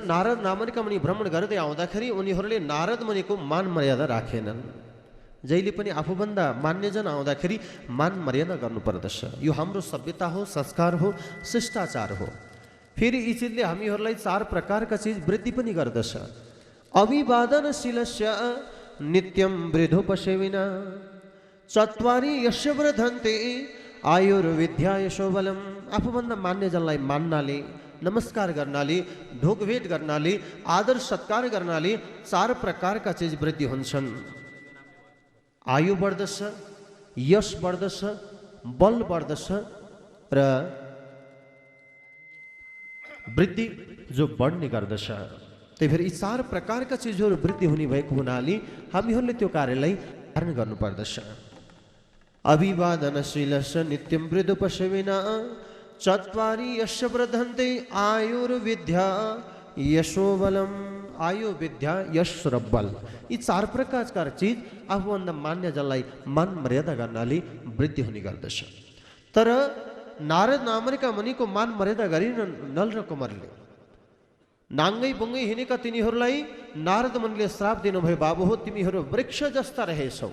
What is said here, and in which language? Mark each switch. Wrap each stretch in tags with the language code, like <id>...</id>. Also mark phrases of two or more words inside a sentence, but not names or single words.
<ne>नारद नामरीका मुनि भ्रमण गर्दै आउँदाखेरि उनीहरूले नारद मुनिको मान मर्यादा राखेनन्। जहिले पनि आफूभन्दा मान्यजन आउँदाखेरि मान मर्यादा गर्नुपर्दछ। यो हाम्रो सभ्यता हो, संस्कार हो, शिष्टाचार हो। फेरि यी चिजले हामीहरूलाई चार प्रकारका चिज वृद्धि पनि गर्दछ।</ne> <sa>अभिवादनशीलस्य नित्यं वृद्धोपसेविना चत्वारि यस्य वर्धन्ते आयुर्विद्या यशोबलम।</sa> <ne>आफूभन्दा मान्यजनलाई मान्नाले, नमस्कार गर्नाले, ढोकभेट गर्नाले, आदर सत्कार गर्नाले चार प्रकारका चिज वृद्धि हुन्छन्। आयु बढ्दछ, यश बढ्दछ, बल बढ्दछ र वृद्धि जो बढ्ने गर्दछ। त्यही भएर यी चार प्रकारका चिजहरू वृद्धि हुने भएको हुनाले हामीहरूले त्यो कार्यलाई धारण गर्नुपर्दछ।</ne> <sa>अभिवादनशीलस्य नित्यं वृद्धोपसेविना चत्वारि यस्य वर्धन्ते आयुर्विद्या यशोबलम।</sa> <ne>आयु, विद्या, यश र बल, यी चार प्रकारका चिज आफूभन्दा मान्यजनलाई मान मर्यादा गर्नाले वृद्धि हुने गर्दछ। तर नारद नामरीका मुनिको मान मर्यादा गरिन नल र कुमारले। नाङ्गै बुङ्गै हिँडेका तिनीहरूलाई नारद मुनिले श्राप दिनुभयो, बाबु हो तिमीहरू वृक्ष जस्ता रहेछौ।</ne>